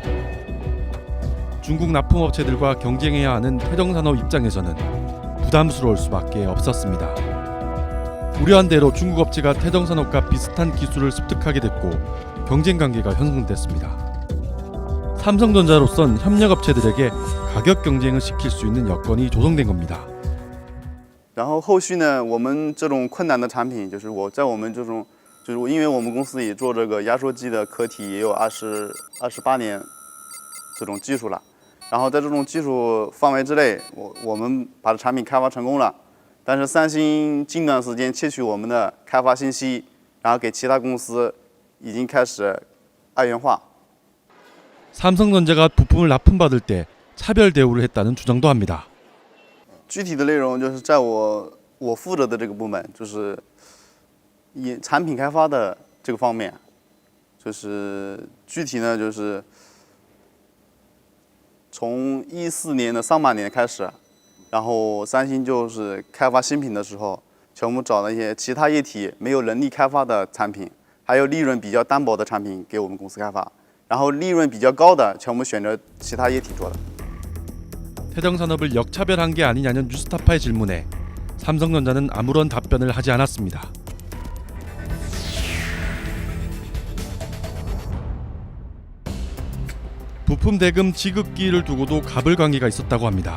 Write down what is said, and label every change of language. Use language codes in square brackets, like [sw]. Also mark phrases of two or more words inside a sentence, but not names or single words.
[ko] 중국 납품업체들과 경쟁해야 하는 태정산업 입장에서는 부담스러울 수밖에 없었습니다. 우려한 대로 중국 업체가 태정산업과 비슷한 기술을 습득하게 됐고 경쟁 관계가 형성됐습니다. 삼성전자로선 협력업체들에게 가격 경쟁을 시킬 수 있는 여건이 조성된 겁니다. [zh] 然后后续呢，我们这种困难的产品，就是在我们这种，就是因为我们公司也做这个压缩机的壳体也有28年这种技术了，然后在这种技术范围之内，我们把产品开发成功了，但是三星近段时间窃取我们的开发信息，然后给其他公司已经开始二元化。 [ko] 삼성전자가 부품을 납품받을 때 차별 대우를 했다는 주장도 합니다. [zh] 具体的内容就是在我负责的这个部门，就是以产品开发的这个方面，就是具体呢，就是从14年的上半年开始，然后三星就是开发新品的时候，全部找那些其他业体没有能力开发的产品，还有利润比较单薄的产品给我们公司开发，然后利润比较高的全部选择其他业体做的。 [ko] 태정산업을 역차별한 게 아니냐는 뉴스타파의 질문에 삼성전자는 아무런 답변을 하지 않았습니다. 부품 대금 지급기일을 두고도 갑을관계가 있었다고 합니다.